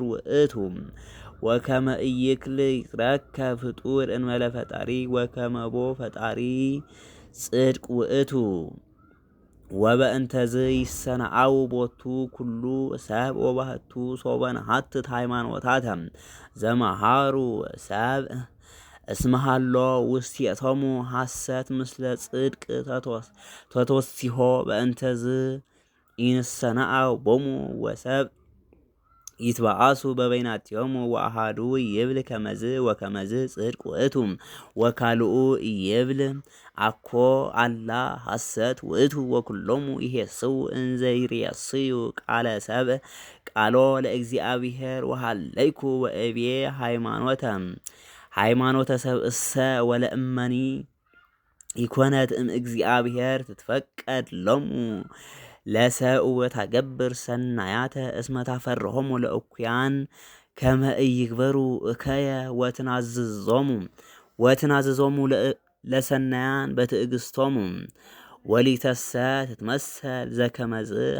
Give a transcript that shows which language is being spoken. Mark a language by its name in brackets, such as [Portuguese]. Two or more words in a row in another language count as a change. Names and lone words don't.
[Geez] ውእቱ ወከመ ኢይክል ይትረከብ ፍጡር እንበለ ፈጣሪ ወከመቦ ፈጣሪ ጽድቅ ውእቱ ወበእንተዝ ይሰናአው ቦቱ ኩሉ ሰብ ወባህቱ ሶበ ነሐትት ሃይማኖታተ ዘመሃሩ ሰብእ እስመ ሃሎ ውስቴቶሙ ሐሰት ምስለ ጽድቅ ተተወሲሖ በእንተዝ ኢንሰናአው ቦሙ ወሰብ ይትበአሱ በበይናቲሆሙ ወአሃዱ ይብል ከመዝ ወከመዝ ጽድቅ ውእቱ ወካልኡ ይብል አኮ አላ ሐሰት ውእቱ ወኩሎሙ ይሄስው እንዘ ይሬስዩ ቃለ ሰብእ ቃሎ ለእግዚአብሔር ወሃለይኩ ወእቤ ሃይማኖተ ሰብእሰ ወለእመኒ ኢኮነት እግዚአብሔር ትትፈቀድ ሎሙ ለሰብእ ወታገብር ሰናያተ እስመ ታፈርሆሙ ለእኩያን ከመ ኢይግበሩ እከየ ወትናዝዞሙ ለሰናያን በትዕግስቶሙ ወሊተሰ ትትመሰል ዘከመዝ